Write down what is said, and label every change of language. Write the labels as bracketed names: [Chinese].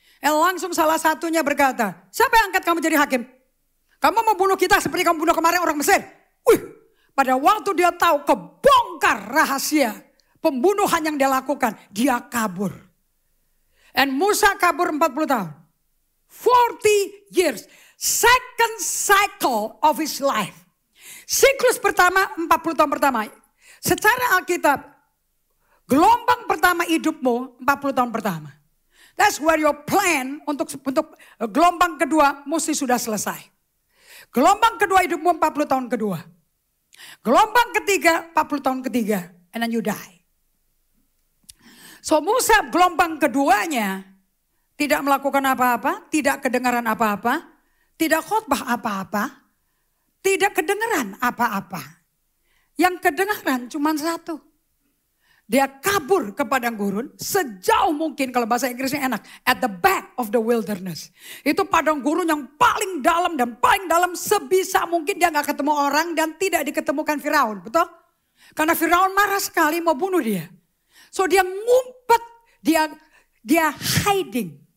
[Indonesian] Langsung salah satunya berkata, siapa yang angkat kamu jadi hakim? Kamu mau bunuh kita seperti kamu bunuh kemarin orang Mesir? Pada waktu dia tahu kebongkar rahasia pembunuhan yang dia lakukan, dia kabur. Dan Musa kabur 40 tahun. [English] 40 years. Second cycle of his life. [Indonesian] Siklus pertama 40 tahun pertama. Secara Alkitab, gelombang pertama hidupmu 40 tahun pertama. [English] That's where your plan [Indonesian] untuk gelombang kedua mesti sudah selesai. Gelombang kedua hidupmu 40 tahun kedua. Gelombang ketiga 40 tahun ketiga. [English] And then you die. So [Indonesian] Musa gelombang keduanya Tidak melakukan apa-apa, tidak kedengaran apa-apa, tidak khotbah apa-apa, tidak kedengaran apa-apa. Yang kedengaran cuma satu. Dia kabur ke padang gurun sejauh mungkin, kalau bahasa Inggrisnya enak, [English] at the back of the wilderness. [Indonesian] Itu padang gurun yang paling dalam dan paling dalam sebisa mungkin dia gak ketemu orang dan tidak diketemukan Firaun, betul? Karena Firaun marah sekali mau bunuh dia. So dia ngumpet, dia hiding.